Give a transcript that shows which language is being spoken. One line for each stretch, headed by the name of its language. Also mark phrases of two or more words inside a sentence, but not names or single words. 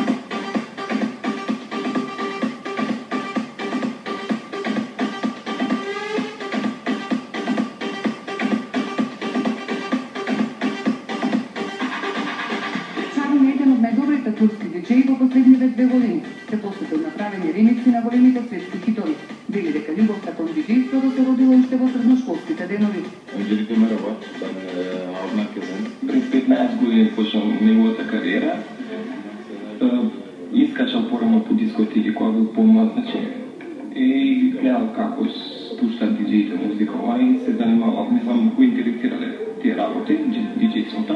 Macedonian: Еден од најдобрите турски диджеи во последниве 2 години се посветил на правење ремикси на големите светски хитови. Вели дека љубовта кон диджејството се родила уште во средношколските денови.
Turkish: Öncelikle merhaba, ben Harun Erkezen.
Macedonian: Пред 15 години почнал неговата кариера. Искачал порано по дискотеки кога бил помлад, значи. И гледал како спуштат диджеите музика и се занимавал, не знам кои интересирале тие работи, диджејството.